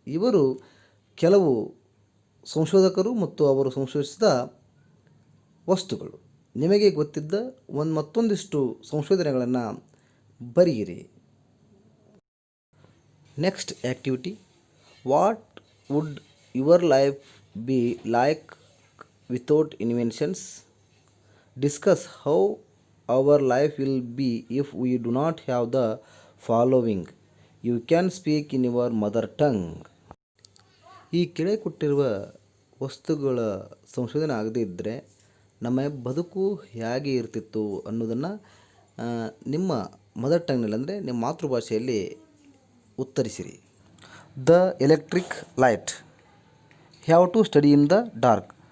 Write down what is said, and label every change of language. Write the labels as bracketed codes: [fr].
[kn] ಇವರು ಕೆಲವು ಸಂಶೋಧಕರು ಮತ್ತು ಅವರು ಸಂಶೋಧಿಸಿದ ವಸ್ತುಗಳು. ನಿಮಗೆ ಗೊತ್ತಿದ್ದ ಮತ್ತೊಂದಿಷ್ಟು ಸಂಶೋಧನೆಗಳನ್ನು ಬರೆಯಿರಿ. [en] Next activity, what would your life be like without inventions? Discuss how our life will be if we do not have the following. You can speak in your mother tongue. [kn] ಈ ಕೆಳಗೆ ಕೊಟ್ಟಿರುವ ವಸ್ತುಗಳ ಸಂಶೋಧನೆ ಆಗದೇ ಇದ್ದರೆ ನಮ್ಮ ಬದುಕು ಹೇಗೆ ಇರ್ತಿತ್ತು ಅನ್ನೋದನ್ನು ನಿಮ್ಮ ಮದರ್ ಟಂಗ್ನಲ್ಲಿ ಅಂದರೆ ನಿಮ್ಮ ಮಾತೃಭಾಷೆಯಲ್ಲಿ ಉತ್ತರಿಸಿರಿ. [en] The electric light, have to study in the dark.